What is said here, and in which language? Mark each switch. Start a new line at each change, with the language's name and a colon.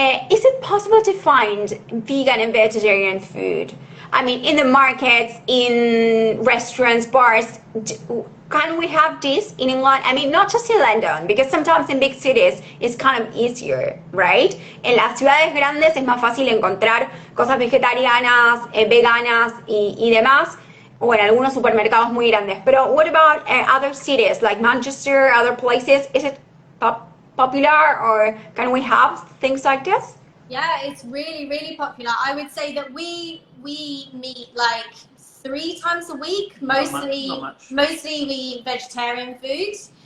English: Is it possible to find vegan and vegetarian food? I mean, in the markets, in restaurants, bars, can we have this in England? I mean, not just in London, because sometimes in big cities it's kind of easier, right?
Spanish: En las ciudades grandes es más fácil encontrar cosas vegetarianas, veganas y demás, o en algunos supermercados muy grandes.
English: Pero what about other cities, like Manchester, other places? Is it popular, or can we have things like this? Yeah, it's really, really popular. I would say that we meet like 3 times a week. Mostly we eat vegetarian food.